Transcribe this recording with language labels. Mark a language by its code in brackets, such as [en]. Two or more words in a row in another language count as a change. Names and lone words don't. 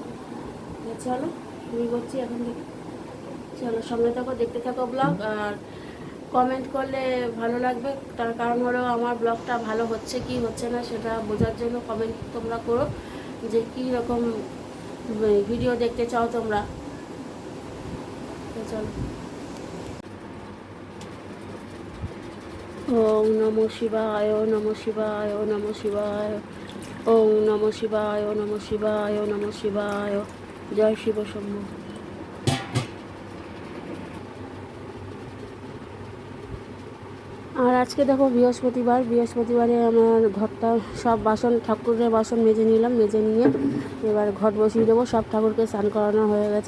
[bn] চলো শুরু করছি এখন থেকে। চলো সঙ্গে থাকো, দেখতে থাকো ব্লগ। আর কমেন্ট করলে ভালো লাগবে, তার কারণ হলো আমার ব্লগটা ভালো হচ্ছে কি হচ্ছে না সেটা বোঝার জন্য কমেন্ট তোমরা করো, যে কী রকম ভিডিও দেখতে চাও তোমরা। তো চলো। [sa] ওম নমো শিবায়, নমো শিবায়, নমো শিবায়। ওম নমো শিবায়, নমো শিবায়, নমো শিবায়। [bn] জয় শিব শম্ভু। আর আজকে দেখো বৃহস্পতিবারে আমার ঘরটা সব বাসন, ঠাকুরের বাসন মেজে নিলাম, মেজে নিয়ে এবার ঘট বসিয়ে দেবো। সব ঠাকুরকে স্নান করানো হয়ে গেছে।